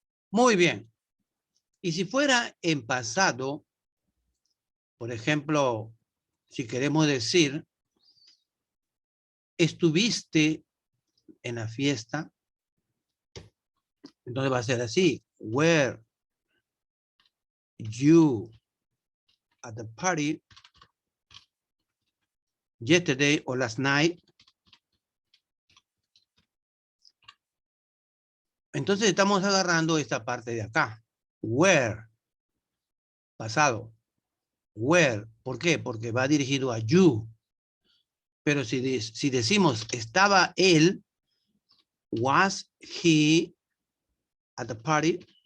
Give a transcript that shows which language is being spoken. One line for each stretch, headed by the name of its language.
Spanish: Muy bien. Y si fuera en pasado, por ejemplo, si queremos decir, estuviste en la fiesta, entonces va a ser así.
English: Were you at the party yesterday or last night?
Spanish: Entonces estamos agarrando esta parte de acá. Where, pasado. Where, ¿por qué? Porque va dirigido a you. Pero si decimos estaba él,
English: was he at the party?